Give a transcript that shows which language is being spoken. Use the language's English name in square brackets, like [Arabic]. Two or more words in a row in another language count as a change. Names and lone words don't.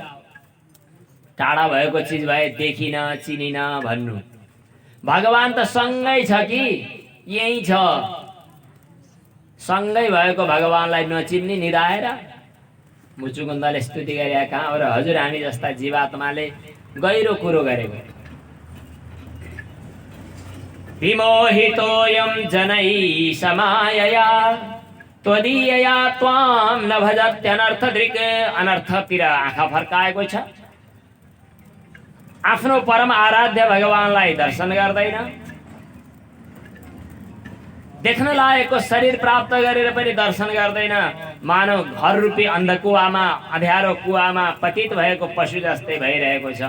[Nepali] टाढा भएको चिज भए देखिन चिनिन भन्नु, भगवान त सँगै छ कि यही छ। सँगै भएको भगवानलाई नचिन्ने निधाएर मुचुकुन्दले स्तुति गरे। कहाँ हो र हजुर हामी जस्ता जीवात्माले गहिरो कुरो गरेको। [Sanskrit] विमोहितोऽयं जनैः समायया त्वदीयया त्वां न भजत्यनर्थदृक्। [Nepali] अनर्थतिर आँखा फर्काएको छ, आफ्नो परम आराध्य भगवानलाई दर्शन गर्दैन। देख्न लागेको शरीर प्राप्त गरेर पनि दर्शन गर्दैन। मानव घर रूपी अन्धकुवामा, अँध्यारो कुवामा पतित भएको पशु जस्तै भइरहेको छ।